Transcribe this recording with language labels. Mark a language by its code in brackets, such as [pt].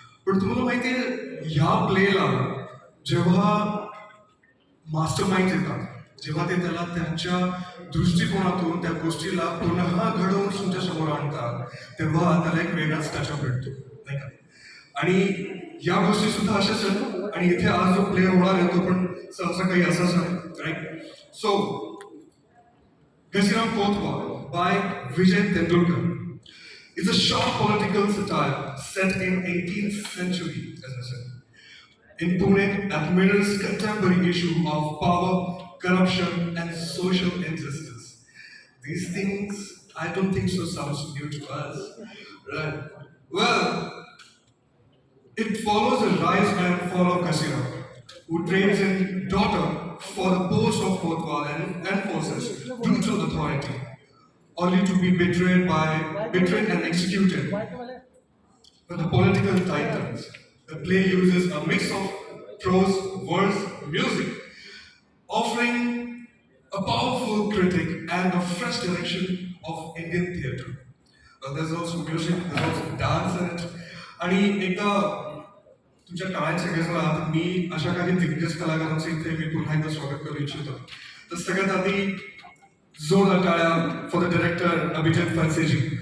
[mr] पण तुम्हाला माहिती आहे ह्या प्लेला जेव्हा मास्टर माइंड येतात, जेव्हा ते त्याला त्यांच्या दृष्टिकोनातून त्या गोष्टीला पुन्हा घडवून तुमच्या समोर आणतात तेव्हा त्याला एक वेगळाच टचअप भेटतो, नाही का? आणि या गोष्टी सुद्धा अशाच आहेत आणि इथे आज जो प्ले होणार आहे तो पण सहसा काही असाच आहे, right? [en] So Ghaziram Kotwal by Vijay Tendulkar. It's a short political satire set in 18th century, as I said, in Pune that mirrors contemporary issue of power, corruption, and social injustice. These things, I don't think so sounds new to us, right? Well, it follows the rise and fall of Ghaziram, who trains in daughter for the post of Kotwal and enforces brutal authority, only to be betrayed and executed by the political titans. The play uses a mix of prose, verse, music, offering a powerful critic and a fresh direction of Indian theatre. There's also music, there's also dance in it. [mr] आणि एकदा तुमच्या टाळ्यांचे गजर आहात, मी अशा काही दिग्गज कलाकारांचं इथे मी पुन्हा एकदा स्वागत करू इच्छितो. तर सगळ्यात आधी जोरदार टाळ्या [en] for the director [mr] अभिजित फणसेजी.